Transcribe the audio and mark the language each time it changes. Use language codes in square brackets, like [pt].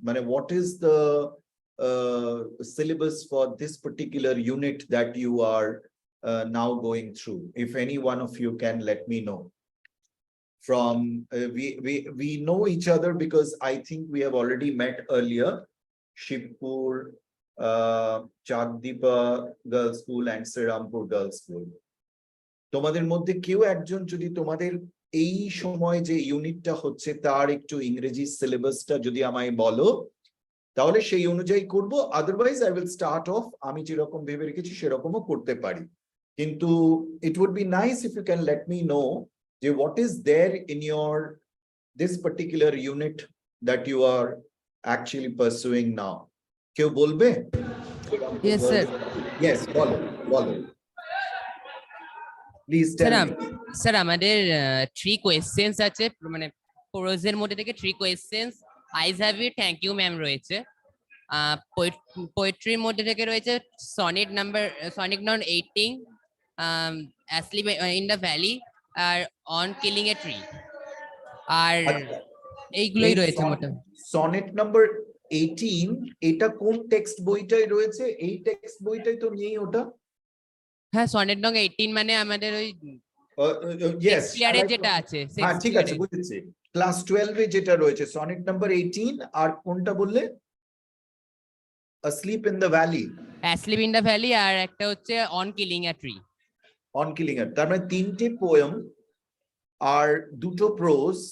[en] What is the syllabus for this particular unit that you are now going through? If any one of you can let me know. From we know each other because I think we have already met earlier. Shibpur, Chakdipa Girls School and Srirampur Girls School. [bn] তোমাদের মধ্যে কেউ একজন যদি তোমাদের এই সময় যে ইউনিটটা হচ্ছে তার একটু ইংরেজি সিলেবাসটা যদি আমায় বলো তাহলে সেই অনুযায়ী করব, [en] otherwise I will start off [bn] আমি যেরকম ভেবে রেখেছি সেরকমও করতে পারি, কিন্তু [en] It would be nice if you can let me know what is there in your this particular unit that you are actually pursuing now. [bn] Keu bolbe? [en] Yes sir. [bn] Yes, bolo. [en] Please tell me. [bn] Sir, আমাদের 3 questions আছে, মানে প্রোজের মধ্যে থেকে 3 questions. Eyes have it, thank you ma'am রয়েছে। পোয়েট্রির মধ্যে থেকে রয়েছে sonnet number 18, asleep in the valley, আর on killing a tree, আর এইগুলোই রয়েছে মোটামুটি। সনেট নাম্বার 18 এটা কোন টেক্সট বইটাই রয়েছে? এই টেক্সট বইটাই তো নেই ওটা? হ্যাঁ, সনেট নং 18 মানে আমাদের ওই [en] yes [bn] শেক্সপিয়ারে যেটা আছে। হ্যাঁ ঠিক আছে, বুঝেছি। ক্লাস 12 এ যেটা রয়েছে সনেট নাম্বার 18, আর কোনটা বললে? [en] asleep in the valley, [bn] asleep in the valley, আর একটা হচ্ছে on killing a tree, on killing a, তার মানে তিনটে পোয়েম আর দুটো প্রোজ।